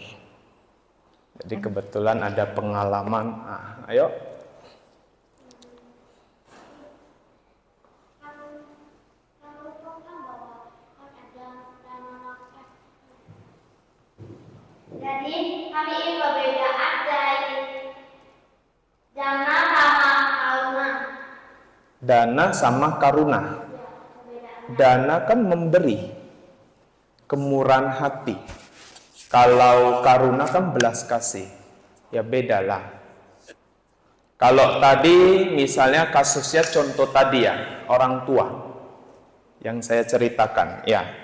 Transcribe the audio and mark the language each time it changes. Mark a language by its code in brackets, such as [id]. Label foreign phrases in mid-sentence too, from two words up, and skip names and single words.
[id] Jadi kebetulan ada pengalaman, ayo. Jadi kami ini perbedaan dari dana sama karuna. Dana sama karuna. Dana kan memberi, kemurahan hati. Kalau karuna kan belas kasih. Ya bedalah. Kalau tadi misalnya kasusnya contoh tadi ya, orang tua yang saya ceritakan, ya.